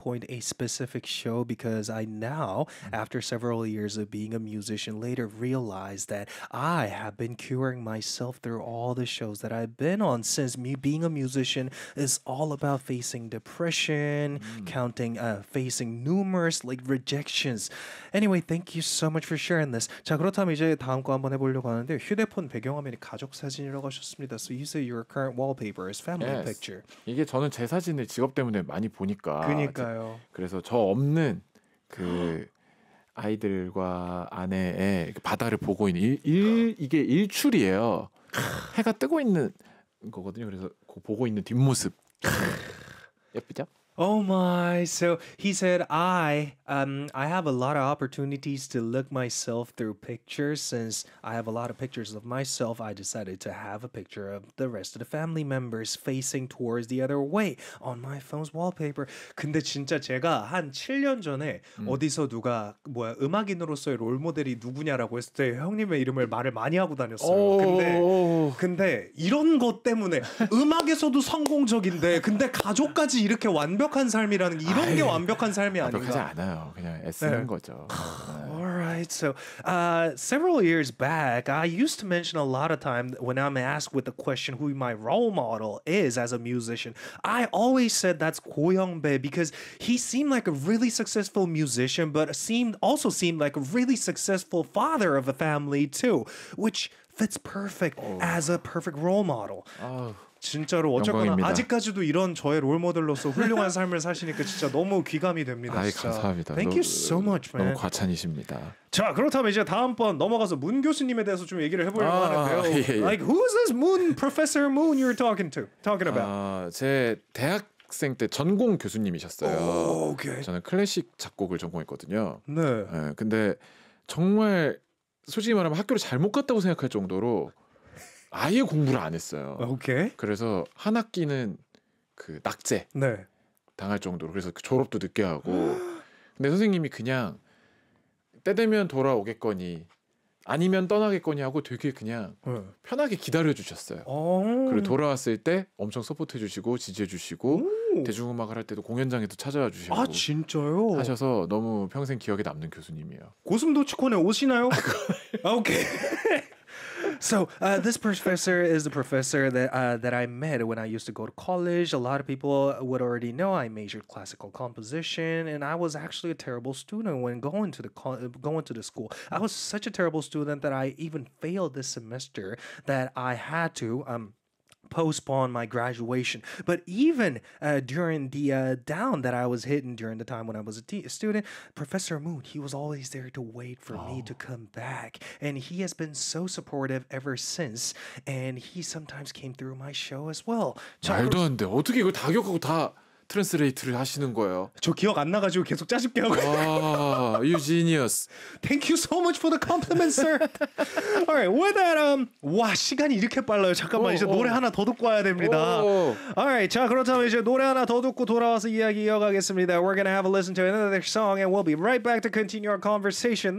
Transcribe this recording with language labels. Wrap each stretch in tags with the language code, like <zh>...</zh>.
<en>point a specific show because I now, after several years of being a musician, later realized that I have been curing myself through all the shows that I've been on, since me being a musician is all about facing depression, facing numerous like rejections. Anyway, thank you so much for sharing this.</en> <ko>자, 그렇다면 이제 다음 거 한번 해보려고 하는데 휴대폰 배경화면이 가족 사진이라고 하셨습니다.</ko> <en>So you say your current wallpaper is family yes. picture.</en> <ko>이게 저는 제 사진을 직업 때문에 많이 보니까 그러니까 그래서 저 없는 그 아이들과 아내의 바다를 보고 있는 이게 일출이에요. 해가 뜨고 있는 거거든요. 그래서 그 보고 있는 뒷모습 예쁘죠?</ko> <en>Oh my, so he said, I have a lot of opportunities to look myself through pictures. Since I have a lot of pictures of myself, I decided to have a picture of the rest of the family members facing towards the other way on my phone's wallpaper.</en> <ko>근데 진짜 제가 한 7년 전에 어디서 누가 뭐야 음악인으로서의 롤모델이 누구냐라고 했을 때 형님의 이름을 말을 많이 하고 다녔어요. 근데 이런 것 때문에 음악에서도 성공적인데 근데 가족까지 이렇게 완 완벽한 삶이라는 게 이런 게 완벽한 삶이 아닌가? 완벽하지 않아요. 그냥 애쓰는 거죠.</ko> <en>Alright, so several years back, I used to mention a lot of time when I'm asked with the question who my role model is as a musician, I always said that's Go Young-bae because he seemed like a really successful musician, but also seemed like a really successful father of a family too, which fits perfect as a perfect role model.</en> <ko>진짜로 어쨌거나 영광입니다. 아직까지도 이런 저의 롤모델로서 훌륭한 삶을 사시니까 진짜 너무 귀감이 됩니다. 아이, 감사합니다.</ko> <en>Thank you so much, man.</en> <ko>너무 과찬이십니다. 자, 그렇다면 이제 다음번 넘어가서 문 교수님에 대해서 좀 얘기를 해보려고 하는데요. 예, 예.</ko> <en>Like, who's this Moon, Professor Moon you're talking to? Talking about?</en> <ko>제 대학생 때 전공 교수님이셨어요.</ko> <en>Oh, okay.</en> <ko>저는 클래식 작곡을 전공했거든요. 네. 네. 근데 정말 솔직히 말하면 학교를 잘못 갔다고 생각할 정도로 아예 공부를 안 했어요. 오케이. 그래서 한 학기는 그 낙제 네. 당할 정도로 그래서 졸업도 늦게 하고 근데 선생님이 그냥 때 되면 돌아오겠거니 아니면 떠나겠거니 하고 되게 그냥 네. 편하게 기다려주셨어요. 오. 그리고 돌아왔을 때 엄청 서포트해주시고 지지해주시고 오. 대중음악을 할 때도 공연장에도 찾아와주시고 아 진짜요? 하셔서 너무 평생 기억에 남는 교수님이에요. 고슴도치콘에 오시나요? 오케이.</ko> <en>So this professor is the professor that I met when I used to go to college. A lot of people would already know I majored classical composition, and I was actually a terrible student when going to the school. I was such a terrible student that I even failed this semester that I had to postpone my graduation. But even during the down that I was hitting during the time when I was a student, Professor Moon, he was always there to wait for me to come back. And he has been so supportive ever since. And he sometimes came through my show as well.</en> <ko>말도 안 돼. 어떻게 이걸 다 기억하고 다 트랜스레이트를 하시는 거예요? 저 기억 안 나가지고 계속 짜집게 하고</ko> <en>you genius. Thank you so much for the compliment, sir. Alright, with that,</en> <ko>와, 시간이 이렇게 빨라요. 잠깐만, 이제 노래 하나 더 듣고 와야 됩니다. Alright, 자, 그렇다면 이제 노래 하나 더 듣고 돌아와서 이야기 이어가겠습니다.</ko> <en>We're gonna have a listen to another song and we'll be right back to continue our conversation.</en>